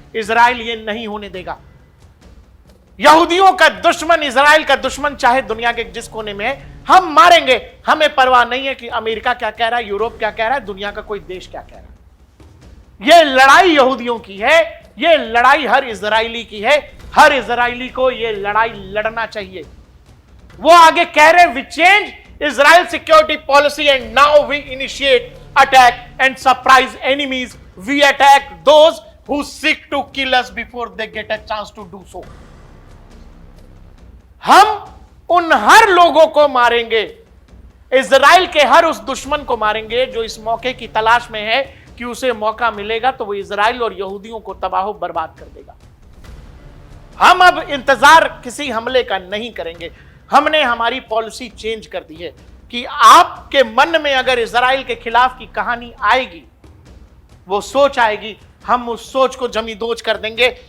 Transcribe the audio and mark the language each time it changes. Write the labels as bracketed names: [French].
[Hindi] Israel ये नहीं होने देगा। यहूदियों का दुश्मन, इजराइल का दुश्मन चाहे दुनिया के जिस कोने में है, हम मारेंगे। हमें परवाह नहीं है कि अमेरिका क्या कह रहा है, यूरोप क्या कह रहा है, दुनिया का कोई देश क्या कह रहा है। यह लड़ाई यहूदियों की है, यह लड़ाई हर इजरायली की है। हर इजरायली को यह लड़ाई लड़ना चाहिए। वो आगे कह रहे, [English] We change Israel security policy and now we initiate attack and surprise enemies. We attack those who seek to kill us before they get a chance to do so. [Hindi] हम उन हर लोगों को मारेंगे, इजराइल के हर उस दुश्मन को मारेंगे जो इस मौके की तलाश में है कि उसे मौका मिलेगा तो वो इजराइल और यहूदियों को तबाह बर्बाद कर देगा। हम अब इंतजार किसी हमले का नहीं करेंगे। हमने हमारी पॉलिसी चेंज कर दी है कि आपके मन में अगर इजराइल के खिलाफ की कहानी आएगी, वो सोच आएगी, हम उस सोच को जमींदोज कर देंगे।